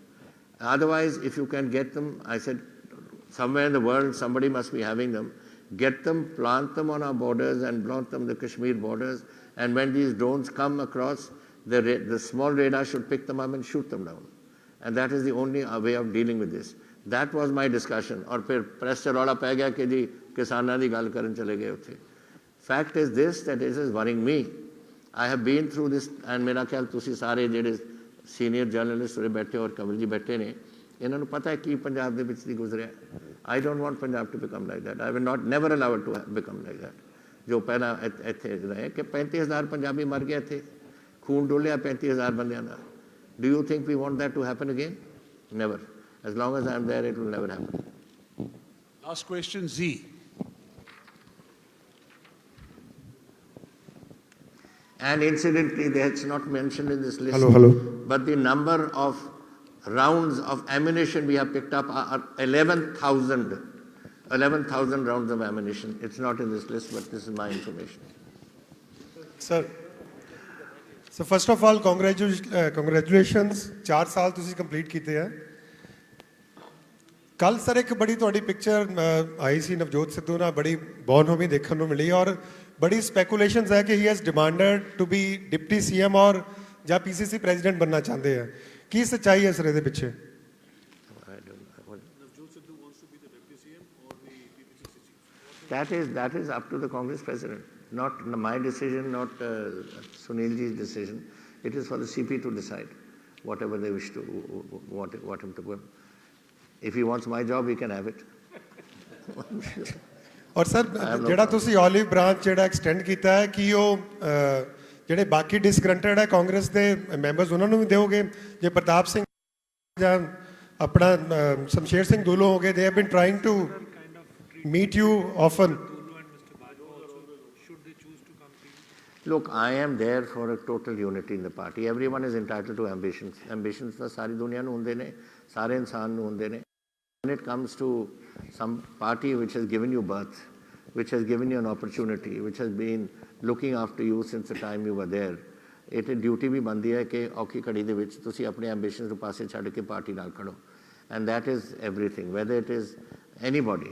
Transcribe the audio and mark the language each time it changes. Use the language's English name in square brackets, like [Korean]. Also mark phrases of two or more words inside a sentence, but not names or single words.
[English] Otherwise, if you can get them, I said, Somewhere in the world, somebody must be having them. Get them, plant them on our borders and plant them the Kashmir borders. And when these drones come across, the small radar should pick them up and shoot them down. And that is the only way of dealing with this. That was my discussion. [Punjabi] ਔਰ ਫਿਰ press ਸੇ ਰੌਲਾ ਪੈ ਗਿਆ ਕਿ ਜੀ ਕਿਸਾਨਾਂ ਦੀ ਗੱਲ ਕਰਨ ਚਲੇ ਗਏ ਉੱਥੇ. [English] Fact is this, that it is worrying me. I have been through this, and [Punjabi] ਮੇਰਾ ਖ਼ਿਆਲ ਤੁਸੀਂ ਸਾਰੇ ਜਿਹੜੇ [English] senior journalists [Punjabi] ਉਰੇ ਬੈਠੇ ਔਰ ਕੰਵਲ ਜੀ ਬੈਠੇ ਨੇ, ਇਨ੍ਹਾਂ ਨੂੰ ਪਤਾ ਹੈ ਕਿ ਪੰਜਾਬ ਦੇ ਵਿਚ ਦੀ ਗੁਜ਼ਰਿਆ. [English] I don't want Punjab to become like that. I will never allow it to become like that. [Punjabi] ਜੋ ਪਹਿਲਾ ਇੱਥੇ ਰਹੇ ਕਿ 35,000 ਪੰਜਾਬੀ ਮਰ ਗਏ ਥੇ, ਖ਼ੂਨ ਡੋਲ੍ਹਿਆ 35,000 ਬੰਦਿਆਂ ਦਾ. [English] Do you think we want that to happen again? Never. As long as I am there, it will never happen. Last question, Z. And incidentally, it's not mentioned in this list. Hello. But the number of rounds of ammunition we have picked up are 11,000. 11,000 rounds of ammunition. It's not in this list, but this is my information. Sir, so first of all, congratulations. [Punjabi] 4 ਸਾਲ ਤੁਸੀਂ ਕੰਪਲੀਟ ਕੀਤੇ ਆ. ਕੱਲ ਸਰ ਇੱਕ ਬੜੀ ਤੁਹਾਡੀ ਪਿਕਚਰ ਆਈ ਸੀ ਨਵਜੋਤ ਸਿੱਧੂ ਨਾਲ, ਬੜੀ ਬੌਨਹੋਮੀ ਦੇਖਣ ਨੂੰ ਮਿਲੀ ਔਰ ਬੜੀ ਸਪੈਕੂਲੇਸ਼ਨਸ ਹੈ ਕਿ [English] he has demanded to be deputy CM [Punjabi] ਔਰ ਜਾਂ [English] PCC president [Punjabi] ਬਣਨਾ ਚਾਹੁੰਦੇ ਆ. ਕੀ ਸੱਚਾਈ ਹੈ ਸਰ ਇਹਦੇ ਪਿੱਛੇ? [English] That is up to the Congress president. Not my decision, not Sunilji's decision. It is for the CP to decide whatever they wish to, what him to put. If he wants my job, he can have it. [Punjabi] ਔਰ ਸਰ ਜਿਹੜਾ ਤੁਸੀਂ [English] olive branch [Punjabi] ਜਿਹੜਾ ਐਕਸਟੈਂਡ ਕੀਤਾ ਹੈ ਕਿ ਉਹ ਜਿਹੜੇ ਬਾਕੀ ਡਿਸਗਰੰਟਡ ਹੈ ਕਾਂਗਰਸ ਦੇ ਮੈਂਬਰਸ ਉਹਨਾਂ ਨੂੰ ਵੀ ਦਿਓਗੇ? ਜੇ ਪ੍ਰਤਾਪ ਸਿੰਘ ਜਾਂ ਆਪਣਾ ਸ਼ਮਸ਼ੇਰ ਸਿੰਘ ਦੂਲੋ ਹੋ ਗਏ, [English] they have been trying to meet you often. Look, I am there for a total unity in the party. Everyone is entitled to ambitions. [Punjabi] Ambitions ਤਾਂ ਸਾਰੀ ਦੁਨੀਆ ਨੂੰ ਹੁੰਦੇ ਨੇ, ਸਾਰੇ ਇਨਸਾਨ ਨੂੰ ਹੁੰਦੇ ਨੇ. [English] When it comes to some party which has given you birth, which has given you an opportunity, which has been looking after you since the time you were there, it is duty [Punjabi] ਵੀ ਬਣਦੀ ਹੈ ਕਿ ਔਖੀ ਘੜੀ ਦੇ ਵਿੱਚ ਤੁਸੀਂ ਆਪਣੇ ambitions ਨੂੰ ਪਾਸੇ ਛੱਡ ਕੇ ਪਾਰਟੀ ਨਾਲ ਖੜੋ. [English] And that is everything, whether it is anybody.